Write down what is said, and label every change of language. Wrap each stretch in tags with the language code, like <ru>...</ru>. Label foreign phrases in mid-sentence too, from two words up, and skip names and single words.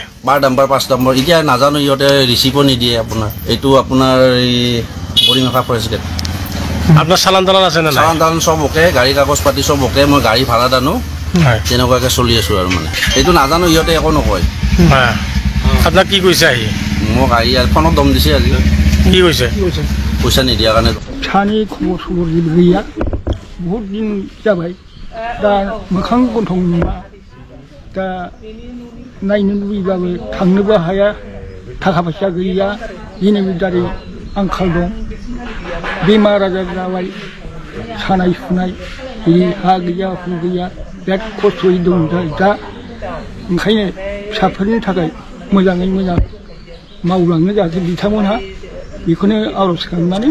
<as>বাৰ নম্বৰ 5 নম্বৰ এতিয়া নাজানো ইহঁতে ৰিচিপো নিদিয়ে আপোনাৰ এইটো আপোনাৰ এই বৰিংখা ফৰেষ্ট গেট আপোনাৰ চালান তালান আছে নে নাই চালান তালান সব ওকে গাড়ী কাগজ পাতি সব ওকে মই গাড়ী ভাড়া দানো তেনেকুৱাকৈ চলি আছো আৰু মানে এইটো নাজানো ইহঁতে একো নকয় আপোনাক কি কৈছে আহি মোক আহি ফোনত দম দিছে আজি কি কৈছে পইচা নিদিয়াৰ কাৰণে</as> <brx>सानै खबर सबर जेबो गैया बहुत दिन जाबाय दा मोखां गन्थं नुवा दा नायनो लुबैबाबो थांनोबो हाया थाखा फैसा गैया जेनिबो दारै आंखाल दं बेमार आजार जाबाय सानाय सुनाय हा गैया हु गैया बिराद खस्थ'यै दं दा ओंखायनो फिसाफोरनि थाखाय मोजाङै मोजां मावलांनो जाहाथे बिथांमोनहा बेखौनो आर'ज खालामनानै</brx>